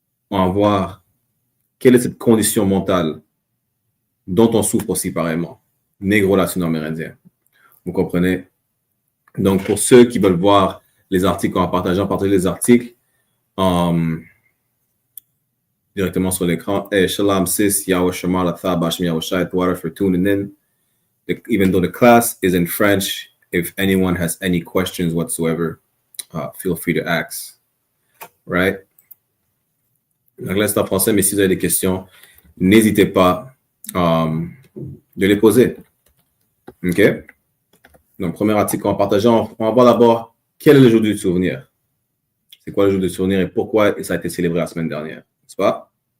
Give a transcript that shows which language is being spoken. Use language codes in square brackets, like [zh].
[fr] On va voir quelle est cette condition mentale dont on souffre aussi pareillement. Négro latino-amérindien. Vous comprenez? Donc, pour ceux qui veulent voir les articles qu'on va partager, on partage les articles directement sur l'écran. Hey, Shalom sis, Yahweh Shema, Latha, Bashim Yahweh Shai, Water for tuning in. [en] Even though the class is in French, if anyone has any questions whatsoever, feel free to ask. Right? [fr] L'anglais c'est en français, mais si vous avez des questions, n'hésitez pas de les poser. OK? Donc, premier article qu'on va partager, on va voir d'abord quel est le jour du souvenir. C'est quoi le jour du souvenir et pourquoi ça a été célébré la semaine dernière, n'est-ce pas?